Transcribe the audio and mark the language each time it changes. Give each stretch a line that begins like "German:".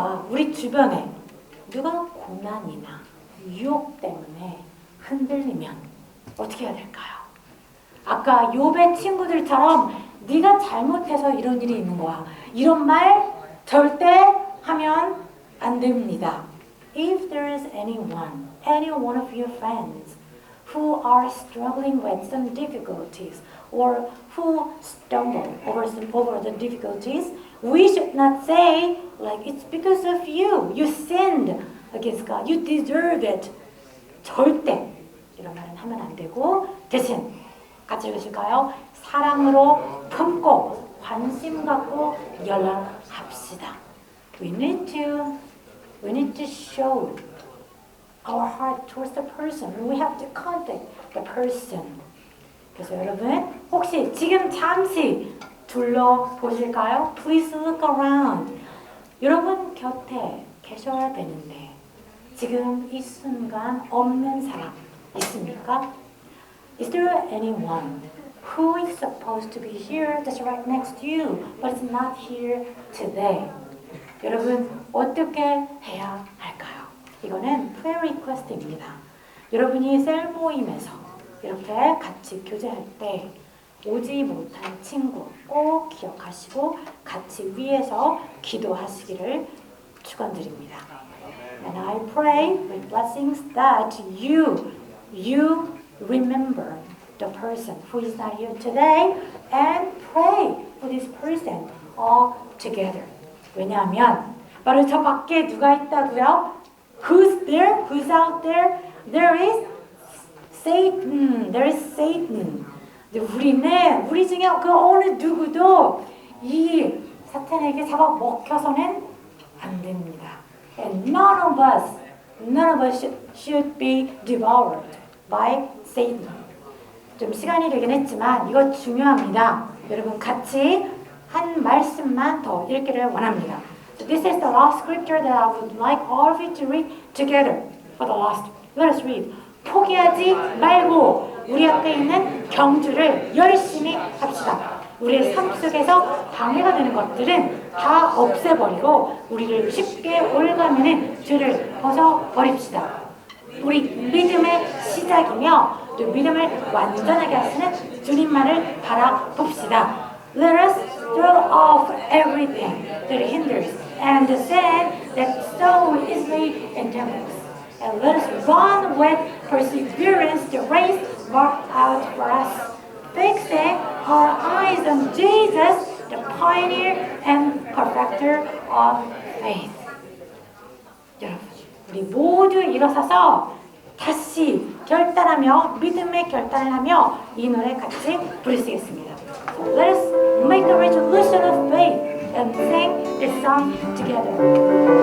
Korean: 우리 주변에 누가 고난이나 유혹 때문에 흔들리면 어떻게 해야 될까요? 아까 욥의 친구들처럼 네가 잘못해서 이런 일이 있는 거야. 이런 말 절대 하면 안 됩니다.
English: If there is any one of your friends who are struggling with some difficulties or who stumble over the difficulties, we should not say like it's because of you. You sinned against God. You deserve it.
Korean: 절대 이런 말은 하면 안 되고 대신 같이 읽으실까요? 사랑으로 품고 관심 갖고 연락합시다.
English: We need to show our heart towards the person. We have to contact the person.
Korean: 그래서 여러분 혹시 지금 잠시 둘러보실까요?
English: Please look around.
Korean: 여러분 곁에 계셔야 되는데 지금 이 순간 없는 사람 있습니까?
English: Is there anyone who is supposed to be here just right next to you but is not here today?
Korean: 여러분 어떻게 해야 할까요? 이거는
English: prayer request
Korean: 입니다. 여러분이 셀 모임에서 이렇게 같이 교제할 때 오지 못한 친구 꼭 기억하시고 같이 위해서 기도하시기를 축원드립니다.
English: And I pray with blessings that you remember the person who is not here today and pray for this person all together.
Korean: 왜냐하면 바로 저 밖에 누가 있다고요?
English: Who's there? Who's out there? There is Satan. There is Satan.
Korean: 우리 중에 그 어느 누구도 이 사탄에게 잡아먹혀서는 안 됩니다.
English: And none of us should be devoured by Satan.
Korean: 좀 시간이 되긴 했지만 이거 중요합니다. 여러분 같이 한 말씀만 더 읽기를 원합니다.
English: So this is the last scripture that I would like all of you to read together for the last. Let us read.
Korean: 포기하지 말고 우리 앞에 있는 경주를 열심히 합시다. 우리의 삶 속에서 방해가 되는 것들은 다 없애버리고 우리를 쉽게 올가매는 죄를 벗어버립시다. 우리 믿음의 시작이며 또 믿음을 완전하게 하시는 주님만을 바라봅시다.
English: Let us throw off everything that hinders and the sin that so easily entangles. And let us run with perseverance the race marked out for us, fixing our eyes on Jesus, the pioneer and perfecter of faith.
Korean: 여러분, 우리 모두 일어서서 다시 결단하며 믿음의 결단을 하며 이 노래 같이 부르시겠습니다.
English: So let us make a resolution of faith and sing this song together.